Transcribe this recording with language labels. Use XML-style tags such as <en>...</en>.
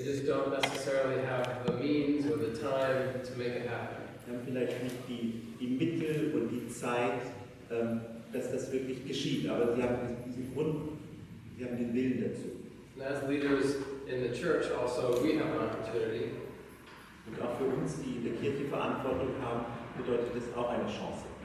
<en>don't necessarily have the means or the time to make it happen.</en> <de>Wir haben vielleicht nicht die Mittel und die Zeit, dass das wirklich geschieht, aber sie haben diesen Grund, sie haben den Willen dazu.</de> <en>And as leaders in the church also, we have an opportunity.</en> <de>Und auch für uns, die in der Kirche Verantwortung haben, bedeutet das auch eine Chance.</de>